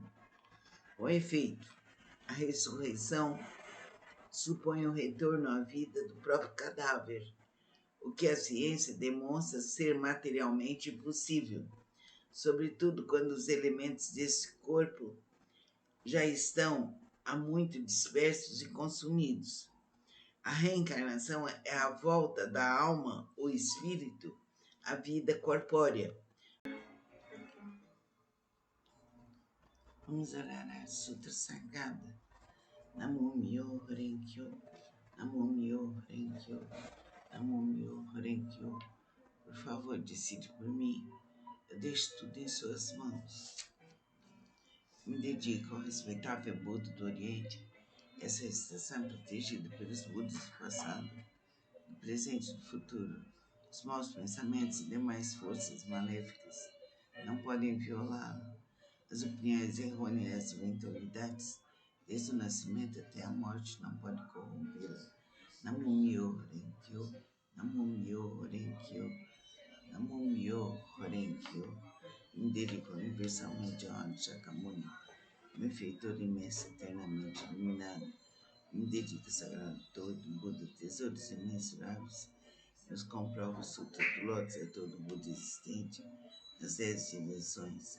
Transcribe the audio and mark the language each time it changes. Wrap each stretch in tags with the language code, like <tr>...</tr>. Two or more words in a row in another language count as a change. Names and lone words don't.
<pt>Com efeito, a ressurreição supõe o retorno à vida do próprio cadáver, o que a ciência demonstra ser materialmente impossível, sobretudo quando os elementos desse corpo já estão há muito dispersos e consumidos. A reencarnação é a volta da alma ou espírito à vida corpórea. Vamos orar a Sutra Sagrada.</pt> <ja>Namo Myo Renkyo, Namo Myo Renkyo, Namo Myo Renkyo.</ja> <pt>Por favor, decide por mim. Eu deixo tudo em suas mãos. Me dedico ao respeitável Buda do Oriente. Essa estação é protegida pelos Budas do passado, do presente e do futuro. Os maus pensamentos e demais forças maléficas não podem violá-la. As opiniões errôneas e eventualidades, desde o nascimento até a morte, não podem corrompê-la.</pt> <ja>Namo Myo Renkyo, Namo Myo Renkyo, Namo Myo Renkyo.</ja> <pt>Me dedico universalmente ao Anno Shakyamuni, benfeitor imenso, eternamente iluminado. Me dedico ao sagrado todo, Buda, tesouros imensuráveis. Nos comprovo o Sutra do Lótus a todo Buda existente, nas 10 dimensões.</pt>